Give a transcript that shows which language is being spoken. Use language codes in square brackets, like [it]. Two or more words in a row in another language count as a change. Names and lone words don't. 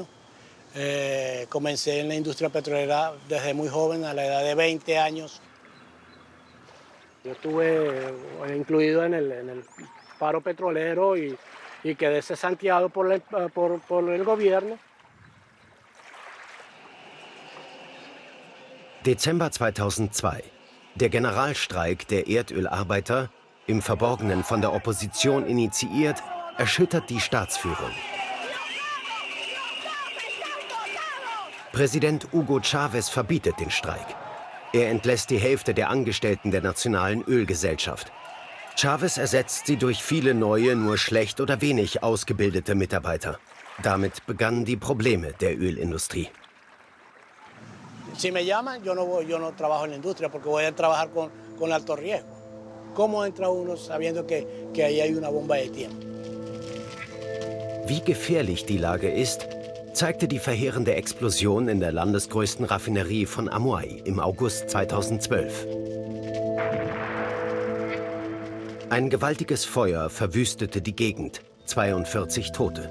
[es] Comencé en la industria petrolera desde muy joven, a la edad de 20 años. Yo estuve incluido en el paro petrolero y quedé cesanteado por el gobierno. [de] Dezember 2002. Der Generalstreik der Erdölarbeiter, im Verborgenen von der Opposition initiiert, erschüttert die Staatsführung. Präsident Hugo Chávez verbietet den Streik. Er entlässt die Hälfte der Angestellten der Nationalen Ölgesellschaft. Chávez ersetzt sie durch viele neue, nur schlecht oder wenig ausgebildete Mitarbeiter. Damit begannen die Probleme der Ölindustrie. [es] Si me llaman, yo no trabajo en la industria porque voy a trabajar con alto riesgo. ¿Cómo entra uno sabiendo que ahí hay una bomba de tiempo? [de] Wie gefährlich die Lage ist, zeigte die verheerende Explosion in der landesgrößten Raffinerie von Amuay im August 2012. Ein gewaltiges Feuer verwüstete die Gegend, 42 Tote.